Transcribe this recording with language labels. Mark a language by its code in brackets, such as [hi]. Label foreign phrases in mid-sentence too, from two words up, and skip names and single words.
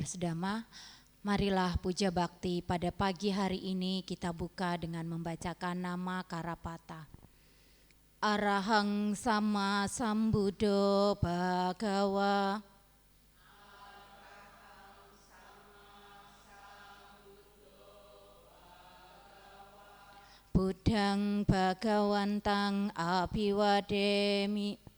[id] sedama, marilah puja bakti pada pagi hari ini kita buka dengan membacakan nama Karapata. [pi] Arahang Sama Sambuddho Bhagawa. Buddhang Bhagawantang Abhiwademi.